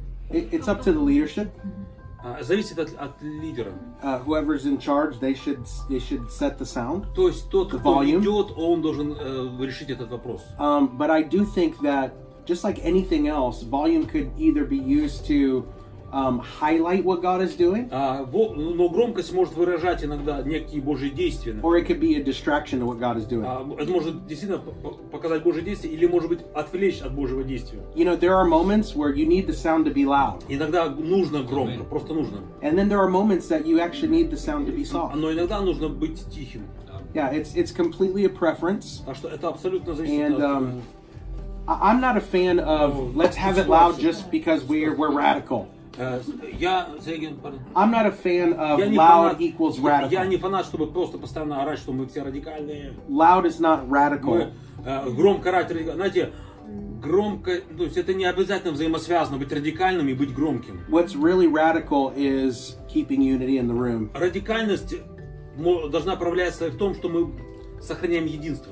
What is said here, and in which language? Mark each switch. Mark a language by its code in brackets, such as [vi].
[en] It's up to the leadership. [ru] Зависит от лидера. [en] Whoever's in charge, they should set the sound. [ru] То есть тот, кто ведет, он должен решить этот вопрос. [en] But I do think that just like anything else, volume could either be used to highlight what God is doing, [ru] но громкость может выражать иногда некие Божьи действия. [en] Or it could be a distraction to what God is doing. [ru] Это может действительно показать Божье действие, или может быть отвлечь от Божьего действия. [en] You know, there are moments where you need the sound to be loud. [ru] Иногда нужно громко, просто нужно. [en] And then there are moments that you actually need the sound to be soft. [ru] Но иногда нужно быть тихим. [en] Yeah, it's completely a preference. [ru] Так что это абсолютно зависит от. [en] I'm not a fan of let's have it loud just because we're radical. I'm not a fan of loud equals radical. [ru] Я не фанат, чтобы просто постоянно орать, что мы все радикальные. [en] Loud is not radical. [ru] Громко орать, знаете, громко, то есть это не обязательно взаимосвязано, быть радикальным и быть громким. [en] What's really radical is keeping unity in the room. [ru] Радикальность должна проявляться в том, что мы сохраняем единство.